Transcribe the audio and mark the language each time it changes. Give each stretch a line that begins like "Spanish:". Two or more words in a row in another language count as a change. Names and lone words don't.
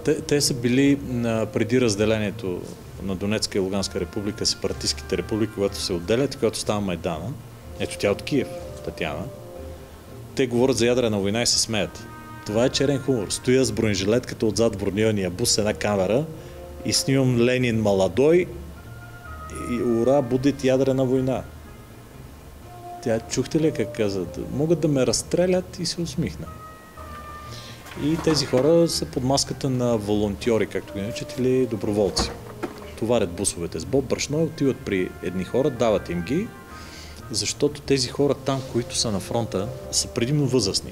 Bulgarian: Те са били преди разделението на Донецка и Луганска република, сепаратистските републики, когато се отделят и когато става Майдана. Ето тя от Киев, Татяна. Те говорят за ядрена война и се смеят. Това е черен хумор. Стоя с бронежилетката отзад в бронирания бус с една камера и снимам
Russian: Ленин Маладой
Bulgarian: и ура,
Russian: будет ядрена война.
Bulgarian: Тя чухте ли как каза? Могат да ме разстрелят и се усмихна. И тези хора са под маската на волонтьори, както ги наричат, или доброволци. Товарят бусовете с боб, брашно, отиват при едни хора, дават им ги, защото тези хора там, които са на фронта, са предимно възрастни.